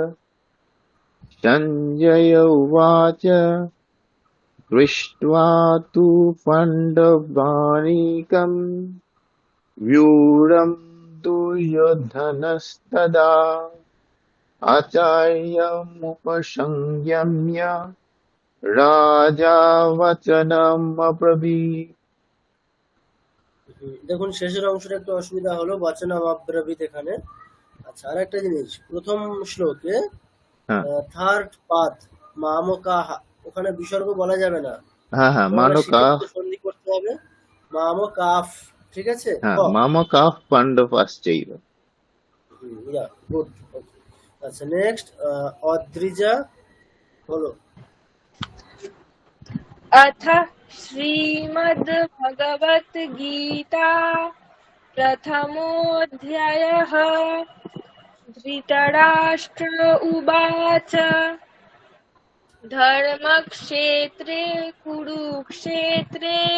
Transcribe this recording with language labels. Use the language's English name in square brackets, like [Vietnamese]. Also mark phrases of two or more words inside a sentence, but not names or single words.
[Sanskrit] सञ्जय उवाच दृष्ट्वा तु पाण्डवानीकम् व्यूढम् दुर्योधनस्तदा आचार्यमुपसंयम्य राजा वचनमब्रवीत्। [Bangla] দেখুন শেষের অংশটা একটু অসুবিধা হলো, বচনমব্রবীত এখানে। আচ্ছা আর একটা জিনিস, প্রথম শ্লোকে হ্যাঁ [English] third path [Bangla] মামকাহা, ওখানে বিসর্গ বলা যাবে না, হ্যাঁ হ্যাঁ মানকাফ সন্ধি করতে হবে, মামকাফ, ঠিক আছে। হ্যাঁ [Sanskrit] মামকাফ পাণ্ডবাশ্চৈব। [Bangla] গুড। আচ্ছা নেক্সট অদ্রিজা বলো। [Sanskrit] अथ श्रीमद्भगवद्गीता प्रथमोऽध्यायः। धृतराष्ट्र उवाच धर्मक्षेत्रे कुरुक्षेत्रे